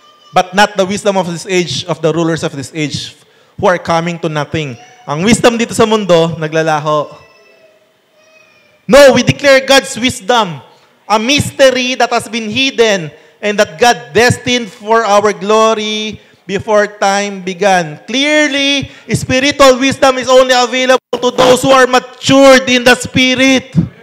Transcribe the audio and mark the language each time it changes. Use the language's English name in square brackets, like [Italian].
[English] But not the wisdom of this age, of the rulers of this age, who are coming to nothing. [Filipino] Ang wisdom dito sa mundo, naglalaho. [English] No, we declare God's wisdom, a mystery that has been hidden, and that God destined for our glory before time began. Clearly, spiritual wisdom is only available to those who are matured in the Spirit.